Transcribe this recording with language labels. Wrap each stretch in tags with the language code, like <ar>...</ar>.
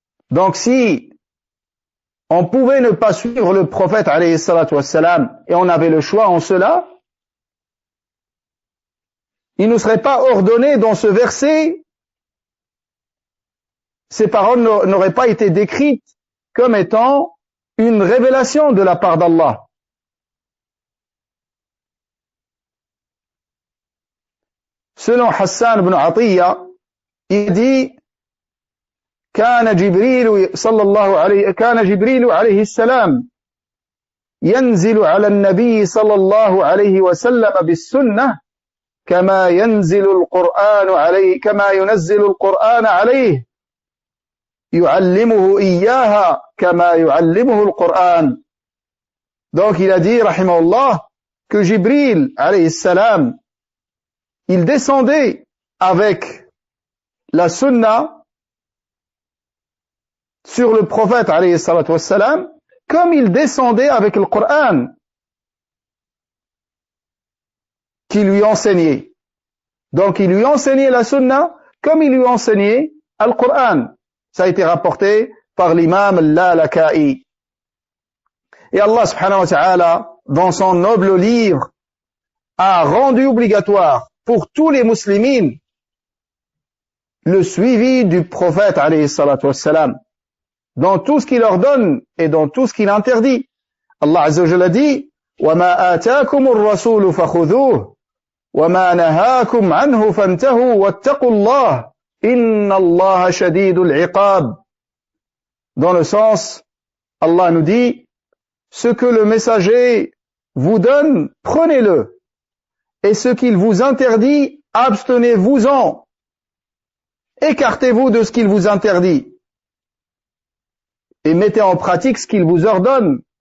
<fr>Donc si on pouvait ne pas suivre le prophète, alayhi salatu wassalam, et on avait le choix en cela, il ne serait pas ordonné dans ce verset, ces paroles n'auraient pas été décrites comme étant une révélation de la part d'Allah. Selon Hassan ibn Atiyya, il dit</fr> <ar>كان جبريل عليه السلام ينزل على النبي صلى الله عليه وسلم بالسنة كما ينزل القرآن عليه كما ينزل القرآن عليه يعلمه إياها كما يعلمه القرآن.</ar> <fr>Donc il a dit, رحمه الله, que Jibril عليه السلام, il descendait avec la sunna sur le prophète, alayhi salatu wassalam, comme il descendait avec le Coran qui lui enseignait. Donc il lui enseignait la sunna comme il lui enseignait le Coran. Ça a été rapporté par l'imam Al-Lalaka'i. Et Allah subhanahu wa ta'ala, dans son noble livre, a rendu obligatoire pour tous les musulmans le suivi du prophète, alayhi salatu wassalam, dans tout ce qu'il ordonne et dans tout ce qu'il interdit. Allah Azza wa Jalla dit:</fr> <ar>وَمَا آتَاكُمُ الرَّسُولُ فَخُذُوهُ وَمَا نَهَاكُمْ عَنْهُ فَانْتَهُوا وَاتَّقُوا اللَّهَ إِنَّ اللَّهَ شَدِيدُ الْعِقَابِ.</ar> <fr>Dans le sens, Allah nous dit: ce que le messager vous donne, prenez-le, et ce qu'il vous interdit, abstenez-vous-en, écartez-vous de ce qu'il vous interdit et mettez en pratique ce qu'il vous ordonne.</fr>